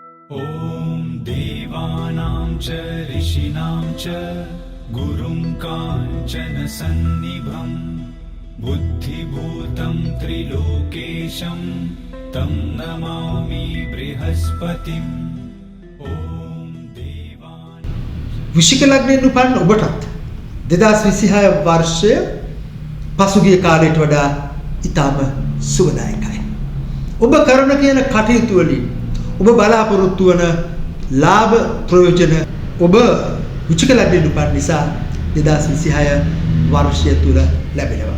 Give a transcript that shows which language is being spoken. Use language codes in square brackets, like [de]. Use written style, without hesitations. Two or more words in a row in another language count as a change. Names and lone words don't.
[sa] ॐ देवानां च ऋषीणां च गुरुं काञ्चनसन्निभं बुद्धिभूतं त्रिलोकेशं तं नमामि बृहस्पतिम् ॐ देवानां [si] වෘශ්චික ලග්නයෙන් උපන් ඔබටත් 2026 වර්ෂය පසුගිය කාලයට වඩා ඉතාම සුබදායකයි. ඔබ කරන කියන කටයුතු වලින් ඔබ බලාපොරොත්තු වන ලාභ ප්‍රයෝජන ඔබ වෘශ්චික ලග්නයෙන් උපන් නිසා 2026 වර්ෂය තුල ලැබෙනවා.